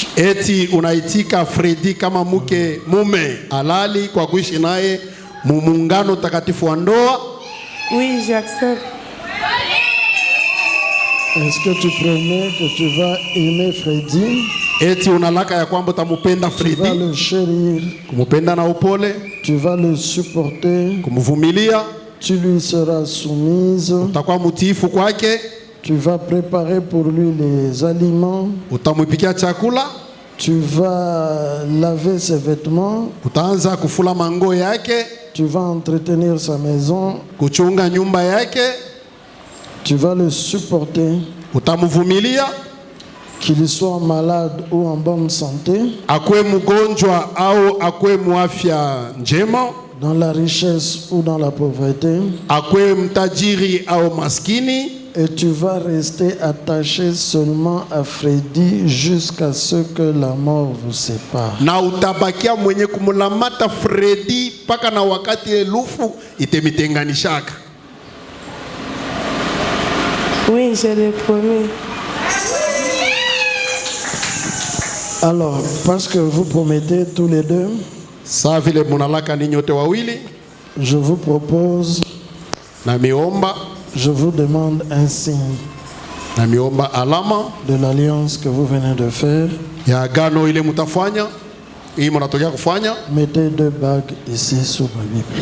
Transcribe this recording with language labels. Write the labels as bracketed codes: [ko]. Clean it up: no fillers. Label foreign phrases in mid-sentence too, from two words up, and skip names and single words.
[sw] eti unaitika Fredi kama mume halali kwa kuishi naye muungano takatifu wa ndoa? [fr] Oui, j'accepte. Est-ce que tu promets que tu vas aimer Freddy, [sw] Eti unalaka ya kwamba utamupenda [fr] tu vas Fredi, le chérir, [sw] kumupenda na upole, [fr] tu vas le supporter, [sw] kumvumilia, [fr] tu lui seras soumise, [sw] utakuwa mutiifu kwake, [fr] tu vas préparer pour lui les aliments, [sw] utamwipikia chakula, [fr] tu vas laver ses vêtements, [sw] utaanza kufula mango yake, [fr] tu vas entretenir sa maison, [sw] kuchunga nyumba yake, [fr] tu vas le supporter, [sw] utamvumilia, [fr] qu'il soit malade ou en bonne santé, [sw] akwe mgonjwa au akwe muafya njema, [fr] dans la richesse ou dans la pauvreté, [sw] akwe mtajiri au maskini, [fr] et tu vas rester attaché seulement à Freddy jusqu'à ce que la mort vous sépare. [sw] na utabakia mwenye kumulamata Fredi paka na wakati elufu itemitenganishaka. [fr] Oui, je le promets. Alors, parce que vous promettez tous les deux, [sw] Saa vile munalaka ninyi wote wawili, [fr] je vous propose, [sw] na miomba [fr] je vous demande un signe alama de l'alliance que vous venez de faire. [sw] ya agano ile mutafanya, hii munatokea kufanya, [fr] Mettez 2 bagues ici sous ma Bible.